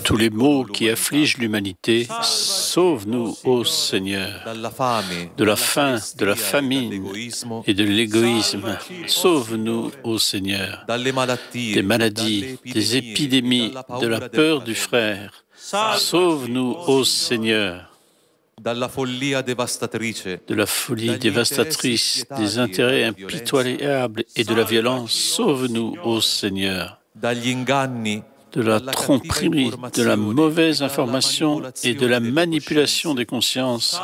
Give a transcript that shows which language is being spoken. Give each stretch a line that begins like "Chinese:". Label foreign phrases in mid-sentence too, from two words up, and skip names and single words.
French: De tous les
Italian: affliggono
French: maux qui affligent l'humanité, sauve-nous, ô Seigneur,
Italian: dalla fame,
French: de la
Italian: dalla
French: faim, de la
Italian: carestia e
French: famine
Italian: dall'egoismo,
French: et de l'égoïsme. Sauve-nous, ô Seigneur,
Italian: dalle malattie,
French: des maladies, des épidémies, de la peur du frère. Sauve-nous, ô Seigneur,
Italian: dalla follia devastatrice,
French: de la folie dévastatrice, des intérêts impitoyables et de la violence. Sauve-nous, ô Seigneur,
Italian: dagli inganni,
French: de la
Italian: dalla cattiva
French: tromperie, de la
Italian: informazione
French: mauvaise
Italian: e dalla
French: information et de la
Italian: manipolazione delle
French: manipulation des consciences.